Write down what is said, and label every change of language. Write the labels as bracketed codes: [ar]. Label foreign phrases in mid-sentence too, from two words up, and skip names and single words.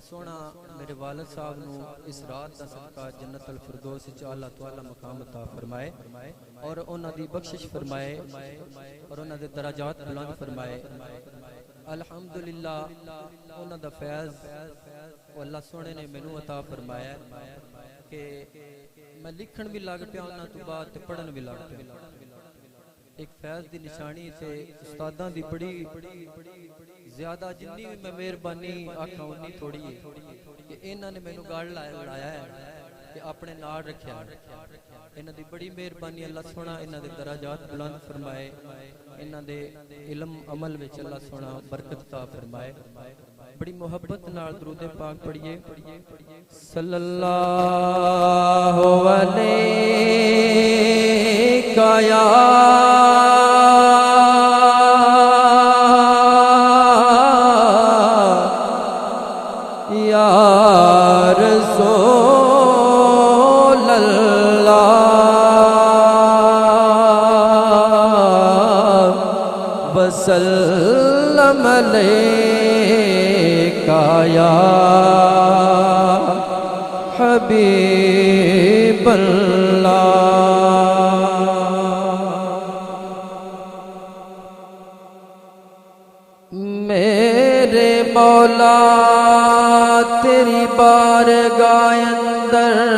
[pa] سونا میرے والد صاحب نو اس رات دا صدقہ جنت الفردوس وچ اللہ تعالی مقام عطا فرمائے اور انہاں دی بخشش فرمائے اور انہاں دے درجات بلند فرمائے الحمدللہ انہاں دا فیض اللہ سونے نے مینوں عطا فرمایا کہ میں لکھن بھی لگ پیا انہاں تو بعد تے پڑھن بھی لگ پیا ایک فیض دی نشانی تے استاداں دی بڑی زیادہ جنی بھی میں مہربانی آکھاں اتنی تھوڑی ہے کہ انہاں نے مینوں گاڑ لایا ہے کہ اپنے نال رکھیا انہاں دی بڑی مہربانی اللہ سونا انہاں دے درجات بلند فرمائے انہاں دے علم عمل وچ اللہ سونا برکت عطا فرمائے بڑی محبت نال درود پاک پڑھیے [ar] صلی اللہ علیہ یا رسول اللہ وسلم وسلم عليك يا حبيب الله. [ur] میرے مولا تیری بارگاہ اندر